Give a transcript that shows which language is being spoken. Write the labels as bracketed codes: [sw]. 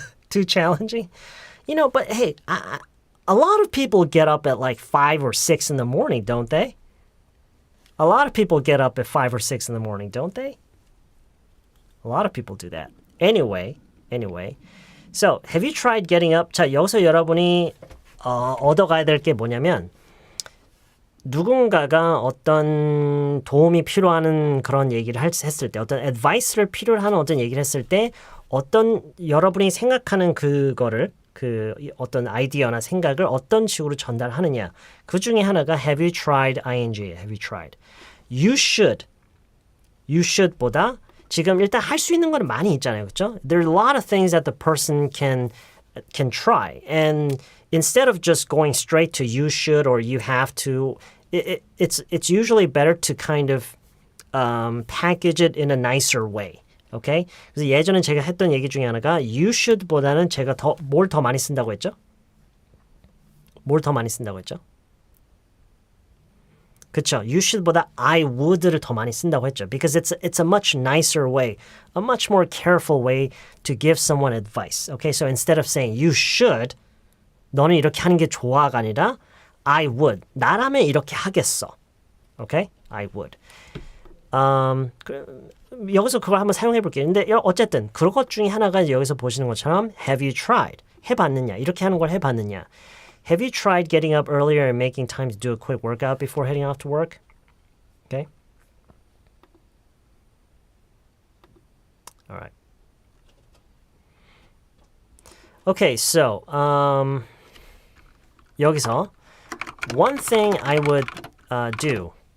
[en] Too challenging? But hey, a lot of people get up at like 5 or 6 in the morning, don't they? A lot of people get up at 5 or 6 in the morning, don't they? A lot of people do that. Anyway, So, have you tried getting up? [ko] 자, 여기서 여러분이 얻어가야 될 게 뭐냐면 누군가가 어떤 도움이 필요한 그런 얘기를 했을 때 어떤 advice를 필요로 하는 어떤 얘기를 했을 때 어떤 여러분이 생각하는 그거를 그 어떤 아이디어나 생각을 어떤 식으로 전달하느냐. 그 중에 하나가 [en] have you tried ing. have you tried. you should [ko] 보다 지금 일단 할 수 있는 거는 많이 있잖아요. 그렇죠? [en] There are a lot of things that the person can try. And instead of just going straight to you should or you have to, it's usually better to kind of package it in a nicer way. Okay? [ko] 그래서 예전에 제가 했던 얘기 중에 하나가 [en] you should [ko] 보다는 제가 뭘 더 많이 쓴다고 했죠? 뭘 더 많이 쓴다고 했죠? 그쵸? [en] You should [ko] 보다 [en] I would [ko] 를 더 많이 쓴다고 했죠. [en] Because it's a much nicer way, a much more careful way to give someone advice. Okay? So instead of saying you should, [ko] 너는 이렇게 하는 게 좋아가 아니라 [en] I would. [ko] 나라면 이렇게 하겠어. Okay? [en] I would. [ko] 여기서 그걸 한번 사용해 볼게요. 근데 어쨌든 그것 중에 하나가 여기서 보시는 것처럼 [en] have you tried? [ko] 해봤느냐? 이렇게 하는 걸 해봤느냐? [en] Have you tried getting up earlier and making time to do a quick workout before heading off to work? Okay. All right. Okay, so [ko] 여기서 [en] one thing I would do.